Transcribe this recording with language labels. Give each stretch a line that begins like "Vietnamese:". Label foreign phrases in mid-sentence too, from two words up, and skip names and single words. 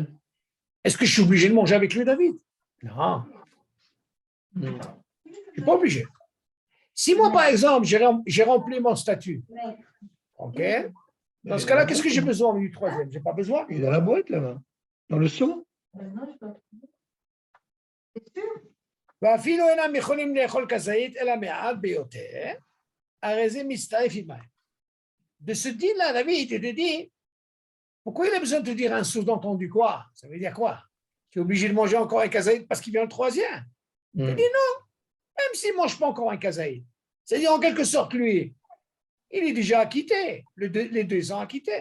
French: Est-ce que je suis obligé de manger avec lui, David? Non. Je ne suis pas obligé. Si moi, par exemple, j'ai rempli mon statut, OK? Dans ce cas-là, qu'est-ce que j'ai besoin du troisième? Je n'ai pas besoin. Il est dans la boîte, là-bas. Dans le seau.
Hebrew: ואפילו אינם יכולים לאכול כזית, אלא מעט ביותר, הרי זה מצטרף עמהם.
French: De ce dit-là, David, il te dit, pourquoi il a besoin de te dire un sous-entendu quoi? Ça veut dire quoi? Tu es obligé de manger encore un kazaïd parce qu'il vient le troisième. Il te dit non, même s'il ne mange pas encore un kazaïd. C'est-à-dire, en quelque sorte, lui, il est déjà acquitté, les 2 ans acquittés.